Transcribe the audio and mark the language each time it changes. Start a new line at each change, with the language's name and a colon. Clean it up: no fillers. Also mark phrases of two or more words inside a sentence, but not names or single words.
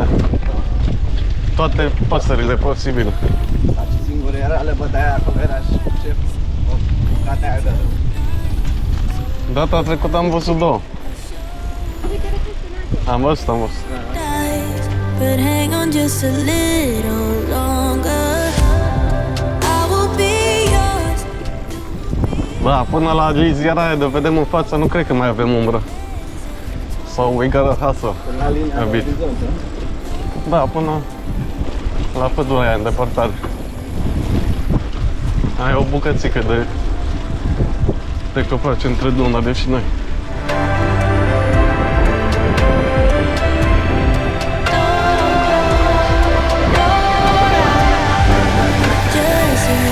Romanian: Toate păsările posibile. Dar ce singur era, le bătea acolo, era și șef. O bucată aia de... Data trecută am văzut două. Am văzut.
English: Days, but hang on just a little longer. I will be yours.
Romanian: Da, până la liziera aia de vedem în față, nu cred că mai avem umbră.
English: Sau we gotta hustle.
Romanian: Până la linia
English: A
Romanian: de
English: bit.
Romanian: orizont, Da, până la pădurea aia în depărtare. Ai o bucățică de copaci între Dunăre și noi.
English: Just